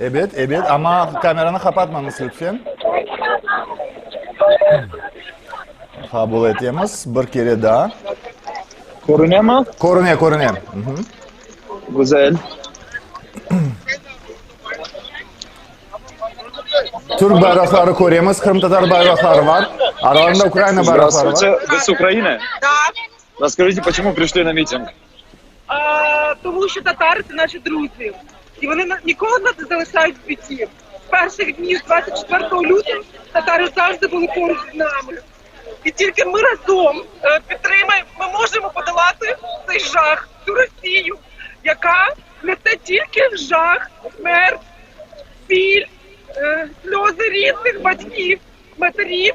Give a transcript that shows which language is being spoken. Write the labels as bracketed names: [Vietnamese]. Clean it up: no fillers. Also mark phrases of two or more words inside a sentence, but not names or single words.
[Turkish] Evet ama kameranı kapatmanız lütfen. Kabul etmemiz bir kere daha. Korunuyor mu? Korunuyor. Güzel. Türk bayrakları koruyoruz, Kırım Tatar bayrakları var. Aralarında Ukrayna bayrakları var. [Russian] Здравствуйте, вы с Украины? Да. Расскажите, почему пришли на митинг? [Ukrainian] Тому що татари це наші друзі. І вони ніколи нас не залишають в біді. З перших днів 24 лютого татари завжди були поруч з нами. І тільки ми разом підтримаємо, ми можемо подолати цей жах, цю Росію, яка несе тільки жах, смерть, біль, сльози рідних батьків, матерів.